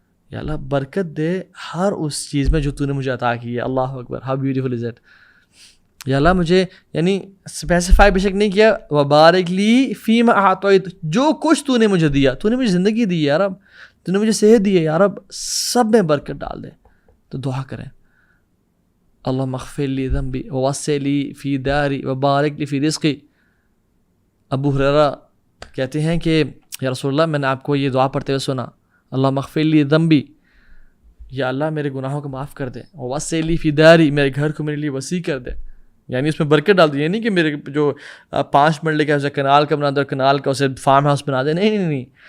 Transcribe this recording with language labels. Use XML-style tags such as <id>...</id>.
<ur>یا اللہ برکت دے ہر اس چیز میں جو تو نے مجھے عطا کی ہے. اللہ اکبر,</ur> <en>How beautiful is it.</en> <ur>یا اللہ مجھے, یعنی اسپیسیفائی بے شک نہیں کیا,</ur> <ar>وبارک لی فیما اعطیت,</ar> <ur>جو کچھ تو نے مجھے دیا, تو نے مجھے زندگی دی ہے یا رب, تو نے مجھے صحت دی ہے یا رب, سب میں برکت ڈال دے. تو دعا کریں,</ur> <ar>اللہم اغفر لی ذنبی ووسع لی فی داری وبارک لی فی رزقی.</ar> <ur>ابو ہریرہ کہتے ہیں کہ یا رسول اللہ, میں نے آپ کو یہ دعا پڑھتے ہوئے سنا,</ur> <ar>اللہم اغفر لی ذنبی,</ar> <ur>یا اللہ میرے گناہوں کو معاف کر دے,</ur> <ar>ووسع لی فی داری,</ar> <ur>میرے گھر کو میرے لیے وسیع کر دے, یعنی اس میں برکت ڈال دی. یعنی کہ میرے جو 5 مرلے کا اسے کنال کا بنا دے, کنال کا اسے فارم ہاؤس بنا دے, نہیں,</ur>